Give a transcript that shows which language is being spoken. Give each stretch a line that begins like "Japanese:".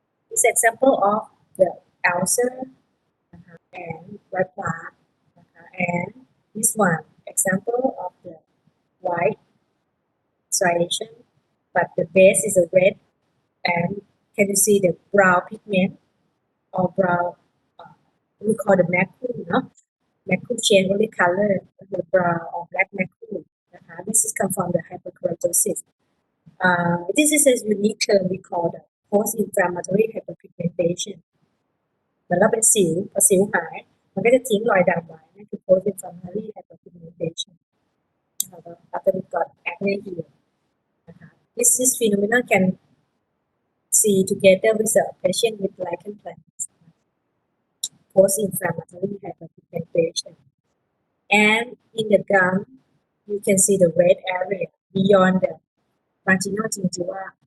English: This example of the ulcer and white plaque, and this one example of the white striation, but the base is a red, and can you see the brown pigment or brown? We call the macule, Macule change only color, the brown or black macule. This is come from the hyperkeratosis. This is a unique term we call the post-inflammatory hyperpigmentation.
Thai: เหมือนเราเป็นสิวพอสิวหายมันก็จะทิ้งรอยดำไว้นั่นคือ post-inflammatory hyperpigmentation.
English: After we got acne here. This phenomenon can see together with a patient with lichen planus. Post-inflammatory hyperpigmentation. and in the gum you can see the red area beyond the marginal gingiva.